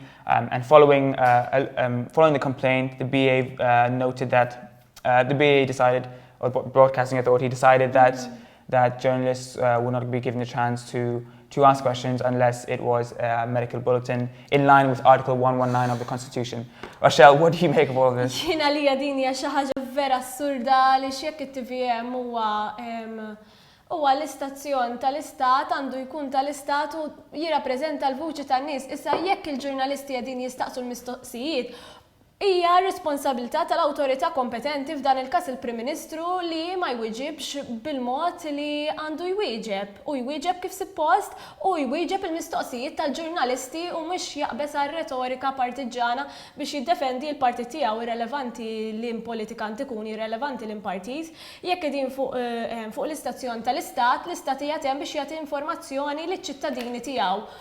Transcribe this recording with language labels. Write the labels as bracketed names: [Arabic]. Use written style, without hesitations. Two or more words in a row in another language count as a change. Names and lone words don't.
[English] And following the complaint, the BA noted that the BA decided, or Broadcasting Authority decided that journalists would not be given the chance to ask questions unless it was a medical bulletin in line with Article 119 of the Constitution. Rochelle, what do you make of all of this? [Maltese] Jiena li din hija xi ħaġa vera assurda li x'jekk it-TVM huwa l-istazzjon tal-istat għandu jkun tal-istat u jirrappreżenta l-vuċi tan-nies. Issa jekk il-ġurnalisti qegħdin jistaqsu l-mistoqsijiet Hija responsabilità tal-awtorità kompetenti f'dan il-każ il-Prim Ministru li ma jwieġibx bil-mod li għandu jwieġeb u jwieġeb kif suppost u jwieġeb il-mistoqsijiet tal-ġurnalisti u mhux jaqbes għar-retorika partiġana biex jiddefendi l-partit tiegħu irrelevanti li politikanti ikun irrelevanti l-partit jekk qegħdin fuq l-istazzjon tal-istat l-istat hija hemm biex jagħti informazzjoni liċ-ċittadini tiegħu.